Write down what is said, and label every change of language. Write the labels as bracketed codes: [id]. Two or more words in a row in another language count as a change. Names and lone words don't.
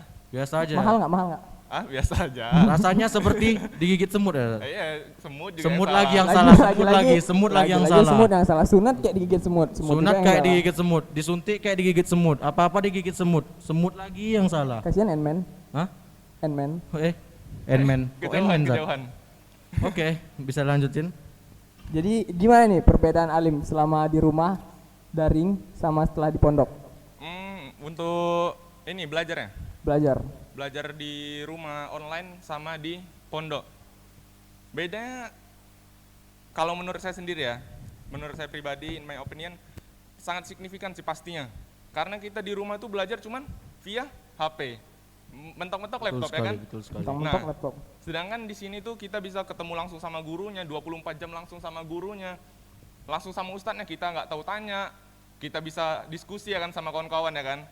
[id] Biasa aja. Mahal nggak? Mahal nggak? Biasa aja. Rasanya seperti digigit semut ya. Iya, semut juga Semut yang lagi salah. yang salah, semut lagi yang salah. Semut yang salah. Sunat kayak digigit semut. Sunat juga yang kayak salah. digigit semut, disuntik kayak digigit semut, apa-apa digigit semut. Semut lagi yang salah. Kasihan Ant-Man. Hah? Ant-Man. Ant-Man. Kok Ant-Man, Zat? Kejauhan. Oke, bisa lanjutin. Jadi gimana nih perbedaan Alim selama di rumah daring sama setelah di pondok Untuk ini belajarnya. Belajar di rumah online sama di pondok. Bedanya kalau menurut saya sendiri ya, menurut saya pribadi, [en] in my opinion, [id] sangat signifikan sih pastinya. Karena kita di rumah tuh belajar cuman via HP, mentok-mentok laptop ya kan. Betul sekali. mentok laptop. Sedangkan di sini tuh kita bisa ketemu langsung sama gurunya, 24 jam langsung sama gurunya, langsung sama ustadznya, kita nggak tahu tanya, kita bisa diskusi ya kan sama kawan-kawan ya kan.